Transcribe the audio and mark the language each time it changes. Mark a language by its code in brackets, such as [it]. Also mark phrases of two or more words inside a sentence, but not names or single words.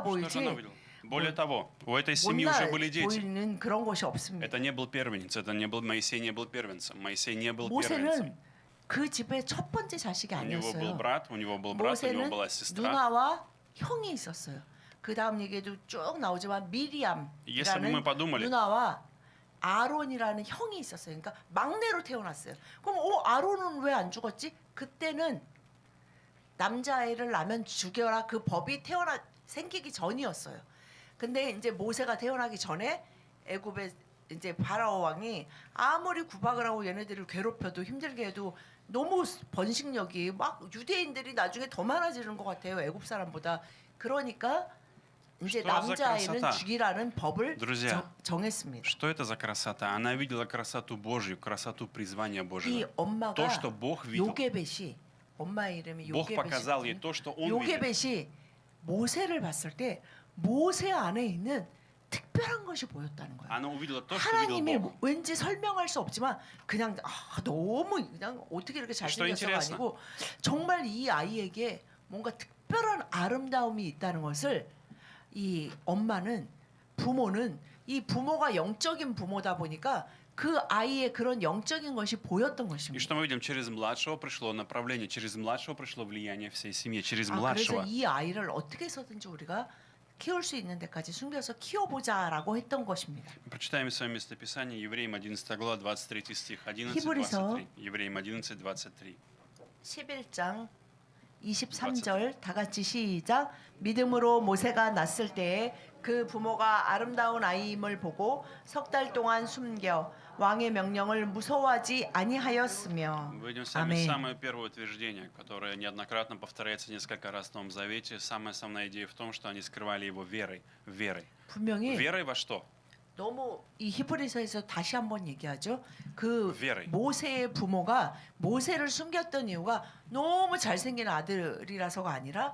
[ru] Что же она [ko] 보이지 [ru] увидела? Более того, у этой семьи уже [ko] 못나 [ru] были дети. [ko] 보이는 그런 것이 없습니다. [ru] Это не был первенец, это не был Моисей, не был первенцем. Моисей не был [ko] 모세는 [ru] первенцем. [ko] 그 집의 첫 번째 자식이 [ru] У него был [ko] 아니었어요. [ru] брат, у него был брат, у него [ko] 모세는 [ru] была сестра. [ko] 누나와 형이 있었어요. 그 다음 얘기에도 쭉 나오지만 [ru] Если бы [ko] 미리암이라는 [ru] мы подумали, [ko] 누나와 아론이라는 형이 있었어요. 그러니까 막내로 태어났어요. 그럼 아론은 왜 안 죽었지? 그때는 남자아이를 낳으면 죽여라 그 법이 생기기 전이었어요. 근데 이제 모세가 태어나기 전에 애굽의 이제 바라오 왕이 아무리 구박을 하고 얘네들을 괴롭혀도 힘들게 해도 너무 번식력이 막 유대인들이 나중에 더 많아지는 것 같아요. 애굽 사람보다. 그러니까 이제 [ru] Что за [ko] 남자아이는 [ru] красота? [ko] 죽이라는 법을 [ru] Друзья, [ko] 정했습니다. [ru] Что это за красота? Она видела красоту Божью, красоту призвания [ko] 이 [ru] Божьего. [ko] 엄마가 [ru] То, что Бог видел. [ko] 요게벳이 엄마의 이름이 [ru] Бог показал ей [ko] 요게벳이거든요. [ru] то, что Он видел. [ko] 요게벳이 모세를 봤을 때 모세 안에 있는 특별한 것이 보였다는 거예요. [ru] Она увидела то, что видел [ko] 하나님이 [ru] Бог. [ko] 왠지 설명할 수 없지만 그냥 너무 그냥 어떻게 이렇게 잘생겼어가 아니고 정말 이 아이에게 뭔가 특별한 아름다움이 있다는 것을 이 엄마는 부모는 이 부모가 영적인 부모다 보니까 그 아이의 그런 영적인 것이 보였던 [ru] И [ko] 것입니다. [ru] что мы видим? Через младшего пришло направление, через младшего пришло влияние всей семьи, через [ko] 그래서 [ru] младшего. [ko] 이 아이를 어떻게 해서든지 우리가 키울 수 있는 데까지 숨겨서 키워보자라고 했던 것입니다. [ru] Прочитаем с вами местописание Евреям 11 глава 23 стих. 11, [ko] 히브리서 [ru] 23. Евреям 11, 23. [ko] 11장 23절 다 같이 시작. 믿음으로 모세가 낳았을 때에 그 부모가 아름다운 아이임을 보고 석 달 동안 숨겨 왕의 명령을 무서워하지 아니하였으며. [ru] Мы видим с вами [ko] 아멘. [ru] самое первое утверждение, которое неоднократно повторяется несколько раз в Новом Завете. Самая основная идея в том, что они скрывали его верой. Верой. [ko] 분명히 [ru] Верой во что? [ko] 너무 이 히브리서에서 다시 한번 얘기하죠. 그 [ru] Верой. [ko] 모세의 부모가 모세를 숨겼던 이유가 너무 잘생긴 아들이라서가 아니라